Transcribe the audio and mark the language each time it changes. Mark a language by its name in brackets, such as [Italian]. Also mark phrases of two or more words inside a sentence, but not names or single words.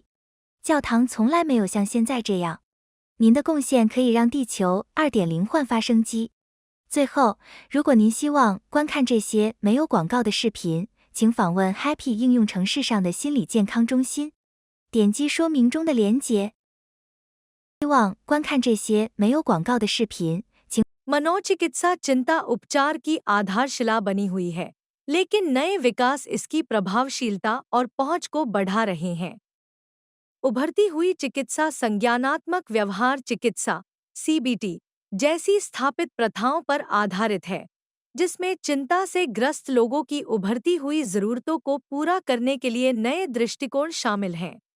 [Chinese] 教堂从来没有像现在这样。您的贡献可以让地球2.0焕发生机。最后，如果您希望观看这些没有广告的视频，请访问 Happy 应用程式上的心理健康中心，点击说明中的连结。希望观看这些没有广告的视频，请 [Hindi] मनोचिकित्सा चिंता उपचार की आधारशिला बनी हुई है, लेकिन नए विकास इसकी प्रभावशीलता और पहुंच को बढ़ा रहे हैं। उभरती हुई चिकित्सा संज्ञानात्मक व्यवहार चिकित्सा (सीबीटी) जैसी स्थापित प्रथाओं पर आधारित है, जिसमें चिंता से ग्रस्त लोगों की उभरती हुई जरूरतों को पूरा करने के लिए नए दृष्टिकोण शामिल हैं।